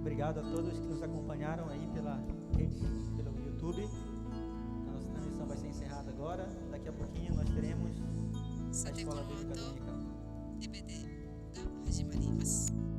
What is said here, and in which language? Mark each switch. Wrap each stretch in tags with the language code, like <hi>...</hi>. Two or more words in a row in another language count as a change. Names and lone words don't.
<pt>obrigado a todos que nos acompanharam aí pela rede, pelo YouTube. A nossa transmissão vai ser encerrada agora. Daqui a pouquinho nós teremos a</pt> <ja>さてこ</ja> <pt>Escola</pt> <ja>の</ja> <pt>Bíblica</pt> <ja>後</ja> <pt>Dominical.</pt> <ja>リベでが始まります。</ja>